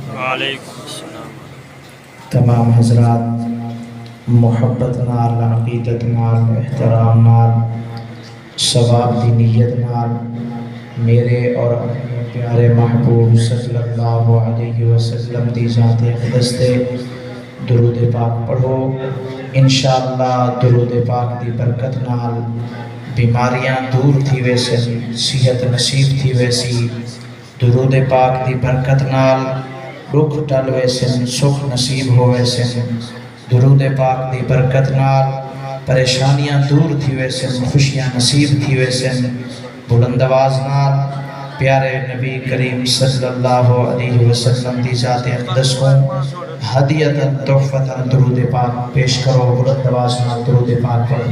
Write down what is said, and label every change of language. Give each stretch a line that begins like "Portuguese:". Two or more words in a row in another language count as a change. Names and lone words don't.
Arabic: وعليكم السلام.
Saraiki: تمام حضرات محبت نال، عقیدت نال، احترام نال، ثواب دی نیت نال میرے اور اپنے پیارے محبوب
Arabic: صلى الله عليه وسلم
Saraiki: دی ذات اقدس تے درود پاک پڑھو. इंशाअल्लाह दुरूद पाक दी बरकत नाल बीमारियां दूर थी वैसे, सेहत नसीब थी वैसी। दुरूद पाक दी बरकत नाल दुख टल वैसन, सुख नसीब हो वैसन। दुरूद पाक दी बरकत नाल परेशानियां दूर थी वैसन, खुशियां नसीब थी वैसन। بلند آواز نال پیارے نبی کریم
Arabic: صلى الله عليه وسلم
Saraiki: دی ذات اقدس کو ہدیتاً تحفتاً درود پاک پیش کرو. बुलंद आवाज़ नाल दुरूद पाक पढ़ो।